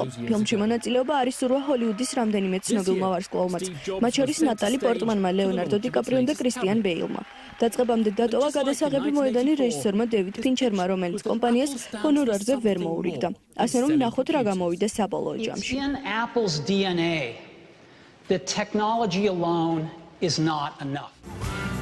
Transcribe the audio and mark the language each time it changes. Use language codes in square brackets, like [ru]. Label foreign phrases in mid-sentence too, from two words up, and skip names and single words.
[ka] ფილმში მონაწილეობა არის სურვა ჰოლივუდის რამდენიმე ცნობილმა ვარსკვლავმაც, მათ შორის ნატალი პორტმანმა, ლეონარდო დიკაპრიომ და კრისტიან ბეილმა. დაწყებამდე დატოვა გადასაღები მოედანი რეჟისორმა დევიდ ფინჩერმა, რომელიც კომპანიას ჰონორარზე ვერ მოურიგდა. ასე რომ ნახოთ რა გამოვიდა საბოლოო ჯამში. [en] In Apple's DNA, the technology alone is not enough.